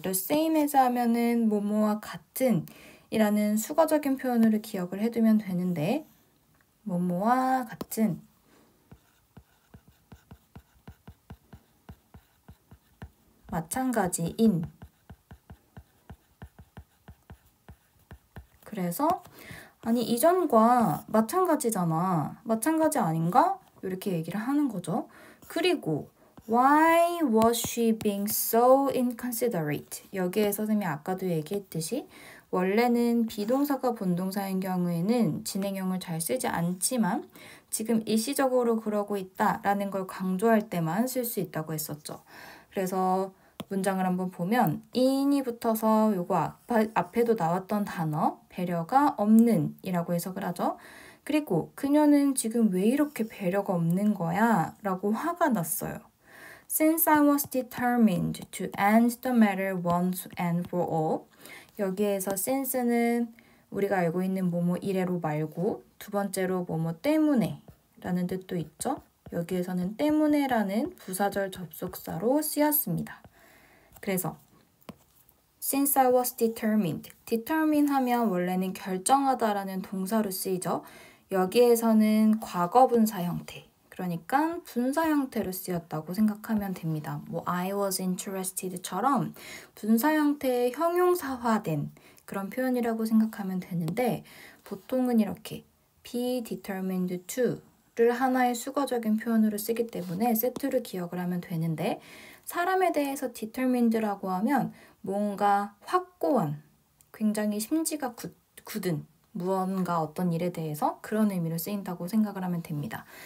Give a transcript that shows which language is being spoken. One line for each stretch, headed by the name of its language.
English: The same as
Korean: 하면은 뭐뭐와 같은 이라는 수거적인 표현으로 기억을 해두면 되는데 뭐뭐와 같은 마찬가지인. 그래서 아니 이전과 마찬가지잖아. 마찬가지 아닌가? 이렇게 얘기를 하는 거죠.
English: 그리고 Why was she being so inconsiderate?
Korean: 여기에 선생님이 아까도 얘기했듯이 원래는 비동사가 본동사인 경우에는 진행형을 잘 쓰지 않지만 지금 일시적으로 그러고 있다라는 걸 강조할 때만 쓸 수 있다고 했었죠. 그래서 문장을 한번 보면 in이 붙어서 요거 앞에도 나왔던 단어 배려가 없는 이라고 해석을 하죠. 그리고 그녀는 지금 왜 이렇게 배려가 없는 거야? 라고 화가 났어요.
English: Since I was determined to end the matter once and for all.
Korean: 여기에서 since는 우리가 알고 있는 뭐뭐 이래로 말고 두 번째로 뭐뭐 때문에 라는 뜻도 있죠. 여기에서는 때문에라는 부사절 접속사로 쓰였습니다. 그래서
English: since I was determined.
Korean: determine 하면 원래는 결정하다라는 동사로 쓰이죠. 여기에서는 과거 분사 형태. 그러니까 분사 형태로 쓰였다고 생각하면 됩니다. 뭐
English: I was interested
Korean: 처럼 분사 형태의 형용사화된 그런 표현이라고 생각하면 되는데 보통은 이렇게
English: be determined to
Korean: 를 하나의 수거적인 표현으로 쓰기 때문에 세트로 기억을 하면 되는데 사람에 대해서 determined라고 하면 뭔가 확고한, 굉장히 심지가 굳은 무언가 어떤 일에 대해서 그런 의미로 쓰인다고 생각을 하면 됩니다.